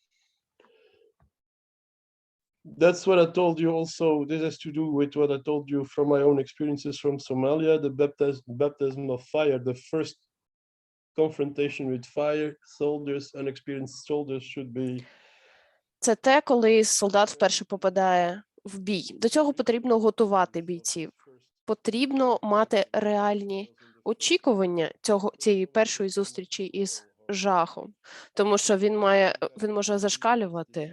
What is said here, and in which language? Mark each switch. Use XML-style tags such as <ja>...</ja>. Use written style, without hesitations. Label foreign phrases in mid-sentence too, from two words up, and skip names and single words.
<en>That's what I told you also. This has to do with what I told you from my own experiences from Somalia, the baptism of fire, the first confrontation with fire. Soldiers, unexperienced soldiers should be...</en> <uk>Це те, коли солдат вперше попадає в бій. До цього потрібно готувати бійців. Потрібно мати реальні очікування цієї першої зустрічі із жахом, тому що він може зашкалювати.</uk>